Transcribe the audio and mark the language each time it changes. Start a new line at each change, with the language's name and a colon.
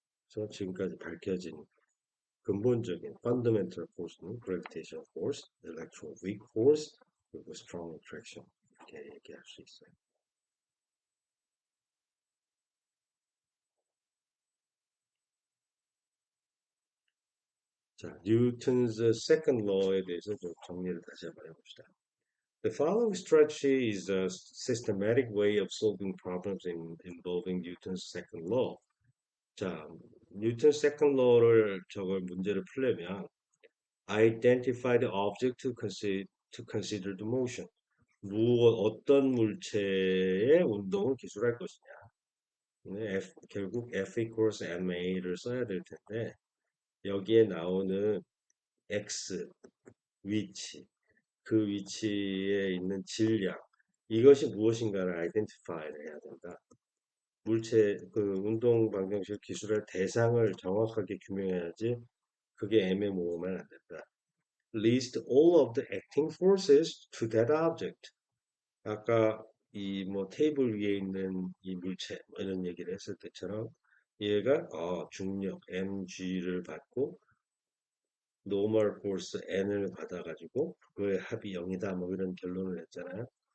Korean: 그래서 지금까지 밝혀진 근본적인 fundamental force는 gravitational force, electroweak force, 그리고 strong attraction 이렇게 얘기할 수 있어요. 자, 뉴턴's second law에 대해서 좀 정리를 다시 한번 해봅시다.
English: The following strategy is a systematic way of solving problems involving Newton's second law. 자, 뉴턴 second law를
Korean: 저걸 문제를 풀려면
English: identify the object to consider the motion.
Korean: 어떤 물체의 운동을 기술할 것이냐. 네, 결국 F equals ma를 써야 될 텐데 여기에 나오는 x 위치, 그 위치에 있는 질량 이것이 무엇인가를 아이덴티파이를 해야 된다. 물체 그 운동 방정식 기술의 대상을 정확하게 규명해야지 그게 애매모호하면 안 된다.
English: List all of the acting forces to that object.
Korean: 아까 이 뭐 테이블 위에 있는 이 물체 뭐 이런 얘기를 했을 때처럼 얘가 중력 mg를 받고 normal force n을 받아가지고 그의 합이 0이다 뭐 이런 결론을 냈잖아요.